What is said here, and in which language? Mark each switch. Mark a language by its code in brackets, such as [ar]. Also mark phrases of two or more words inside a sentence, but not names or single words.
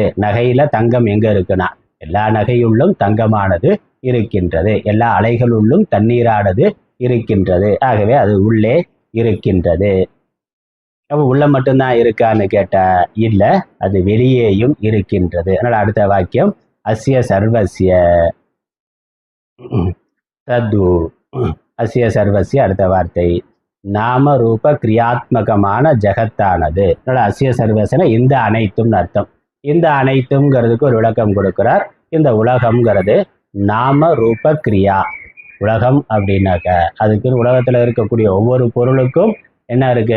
[ta] நகையில தங்கம் எங்க இருக்குன்னா எல்லா நகையுள்ளும் தங்கமானது இருக்கின்றது, எல்லா அலைகளுள்ளும் தண்ணீரானது இருக்கின்றது. ஆகவே அது உள்ளே இருக்கின்றது. அப்ப உள்ள மட்டும்தான் இருக்கான்னு கேட்டா இல்ல, அது வெளியேயும் இருக்கின்றது. அதனால அடுத்த வாக்கியம் [sa] अस्य सर्वस्य तत्. अस्य सर्वस्य [ta] அடுத்த வார்த்தை நாம ரூப கிரியாத்மகமான ஜெகத்தானது. அதனால அஸ்ய சர்வஸ்யன இந்த அனைத்தும் அர்த்தம். இந்த அனைத்தும்ங்கிறதுக்கு ஒரு விளக்கம் கொடுக்கிறார். இந்த உலகம்ங்கிறது [sa] नाम रूप क्रिया. [ta] உலகம் அப்படின்னாக்க அதுக்குன்னு உலகத்துல இருக்கக்கூடிய ஒவ்வொரு பொருளுக்கும் என்ன இருக்கு?